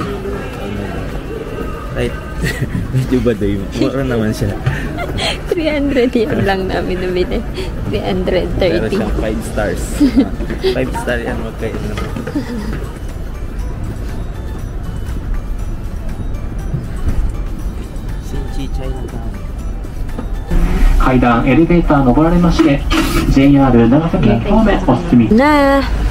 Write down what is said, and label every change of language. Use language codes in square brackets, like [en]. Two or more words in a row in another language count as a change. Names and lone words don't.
[tl] Right. Medyo ba daw? Mura naman siya. 300 yan lang namin nabili. 330. Pero siyang 5 stars. 5 star yan. Magkain naman. Sinchi Chinatown. [ja] 階段エレベーター登られまして JR 長崎駅方面お進み [tl] Na!